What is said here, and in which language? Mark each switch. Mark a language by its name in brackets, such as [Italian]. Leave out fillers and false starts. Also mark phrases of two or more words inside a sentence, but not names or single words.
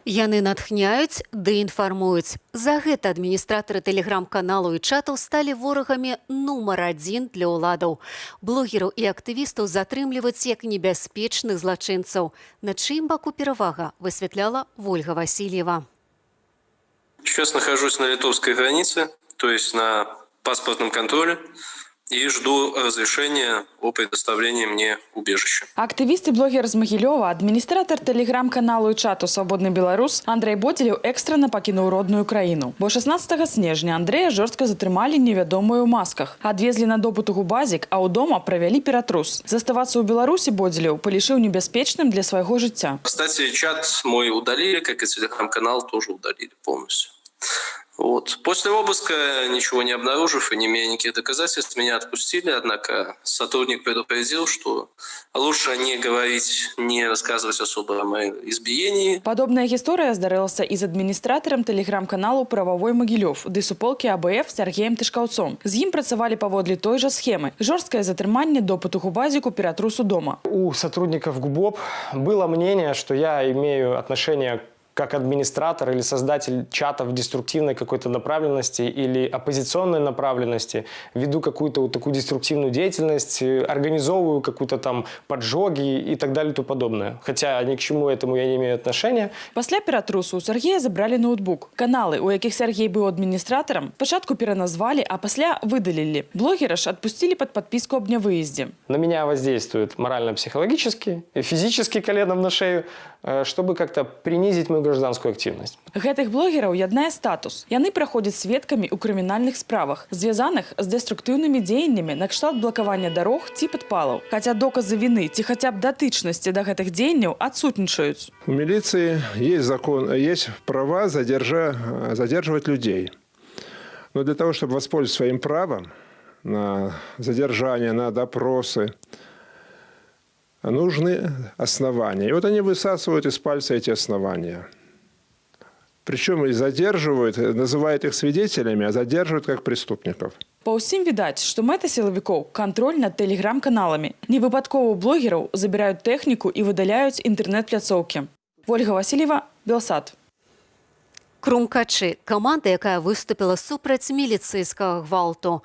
[Belarusian] Яны натхняюць ды інфармуюць. За гэта адміністратары тэлеграм-каналу і чатаў сталі ворагамі нумар 1 для ўладаў. Блогераў і актывістаў затрымліваюць як небяспечных злачынцаў. На чыім баку перавага, высвятляла Ольга Васильева. [Russian] Сейчас нахожусь на литовской границе, то есть на паспортном контроле, и жду разрешения о предоставлении мне убежища. [Belarusian] Актывіст і блогер з Магілёва, адміністратар тэлеграм-каналу і чату «Свабодны беларус» Андрэй Бодзелеў экстрана пакінуў родную краіну. Бо 16 снежня Андрэя жорстка затрымалі невядомыя ў масках. Адвезлі на допыт у губазік, а ў дома правялі ператрус. Заставацца ў Беларусі Бодзелеў палічыў небяспечным для свайго жыцця. [Russian] Кстати, чат мой удалили, как и телеграм-канал тоже удалили полностью. Вот. После обыска, ничего не обнаружив и не имея никаких доказательств, меня отпустили. Однако сотрудник предупредил, что лучше не говорить, не рассказывать особо о моем избиении. [Belarusian] Падобная гісторыя здарылася і з адміністратарам тэлеграм-каналу «Прававой Магілёв» ды суполкі АБФ Сергеем Тышкаўцом. З ім працавалі паводле той жа схемы. Жорсткае затрыманне, допыт у губазіку, ператрусу дома. [Russian] У сотрудников ГУБОП было мнение, что я имею отношение как администратор или создатель чатов деструктивной какой-то направленности или оппозиционной направленности, веду какую-то вот такую деструктивную деятельность, организовываю какую-то там поджоги и так далее и тому подобное. Хотя ни к чему этому я не имею отношения. [Belarusian] Пасля ператрусу у Сергея забрали ноутбук. Каналы, у якіх Сергей быў адміністратарам, спачатку пераназвалі, а пасля выдалілі. Блогера ж адпусцілі пад падпіску аб нявыездзе. [Russian] На меня воздействует морально-психологически, физически коленом на шею, чтобы как-то принизить мою гражданскую активность. [Belarusian] Гэтых блогераў яднае статус. Яны праходзяць сведкамі ў крымінальных справах, звязаных з дэструктыўнымі дзеяннямі накшталт блакавання дарог ці падпалаў. Хаця доказы вины ці хаця б датычнасці да гэтых дзеянняў адсутнічаюць. [Russian] У милиции есть закон, есть права задерживать людей. Но для того, чтобы воспользоваться своим правом на задержание, на допросы, нужны основания. И вот они высасывают из пальца эти основания. Причем и задерживают, называют их свидетелями, а задерживают как преступников. [Belarusian] Па ўсім відаць, што мэта сілавікоў – кантроль над тэлеграм-каналамі. Невыпадкова ў блогераў забіраюць тэхніку і выдаляюць інтэрнэт-пляцоўкі. Ольга Васильева, Белсат. Крумкачы – каманда, якая выступіла супраць міліцыйскага гвалту.